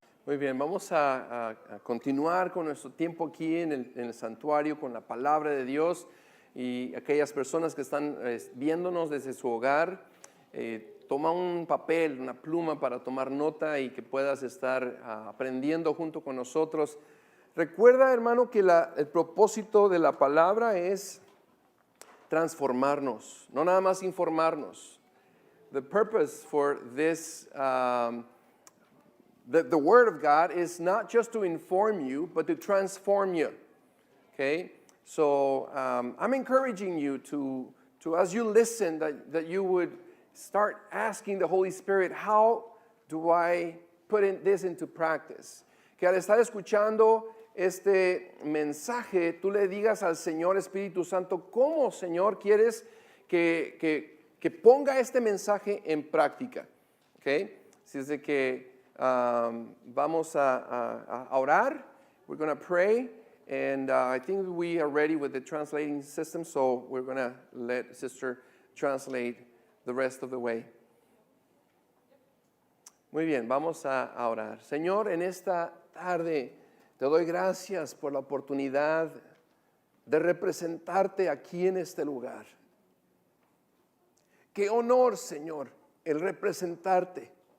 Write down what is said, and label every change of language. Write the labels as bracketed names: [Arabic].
[Spanish] Muy bien, vamos a continuar con nuestro tiempo aquí en el santuario con la palabra de Dios, y aquellas personas que están viéndonos desde su hogar, toma un papel, una pluma para tomar nota y que puedas estar aprendiendo junto con nosotros. Recuerda, hermano, que el propósito de la palabra es transformarnos, no nada más informarnos. [English] The purpose for this The Word of God is not just to inform you, but to transform you. Okay? So I'm encouraging you to as you listen, that you would start asking the Holy Spirit, how do I put this into practice? [Spanish] Que al estar escuchando este mensaje, tú le digas al Señor Espíritu Santo, ¿cómo, Señor, quieres que ponga este mensaje en práctica? Okay? Así es de que vamos a orar. [English] We're going to pray, and I think we are ready with the translating system, so we're going to let Sister translate the rest of the way. [Spanish] Muy bien, vamos a orar. Señor, en esta tarde te doy gracias por la oportunidad de representarte aquí en este lugar. Qué honor, Señor, el representarte.